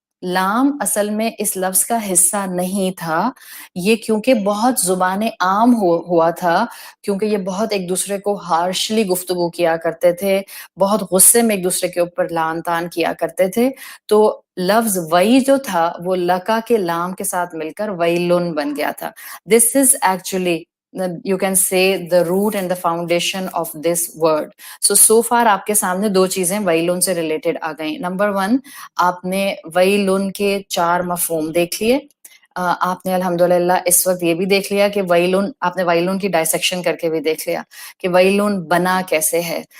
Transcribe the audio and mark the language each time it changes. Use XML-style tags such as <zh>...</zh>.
<ur>لام اصل میں اس لفظ کا حصہ نہیں تھا, یہ کیونکہ بہت زبان عام ہوا تھا, کیونکہ یہ بہت ایک دوسرے کو ہارشلی گفتگو کیا کرتے تھے, بہت غصے میں ایک دوسرے کے اوپر لعن طعن کیا کرتے تھے. تو لفظ وئی جو تھا وہ لکا کے لام کے ساتھ مل کر ویلن بن گیا تھا.</ur> <en>This is actually you can say the root and the foundation of this word.</en> <ur>so far آپ کے سامنے دو چیزیں ویلن سے ریلیٹڈ آ گئیں. نمبر 1, آپ نے ویلن کے 4 مفہوم دیکھ لیے. آپ نے الحمدللہ اس وقت یہ بھی دیکھ لیا کہ ویلون، آپ نے ویلون کی ڈائسیکشن کر کے بھی دیکھ لیا کہ ویلون بنا کیسے ہے.</ur>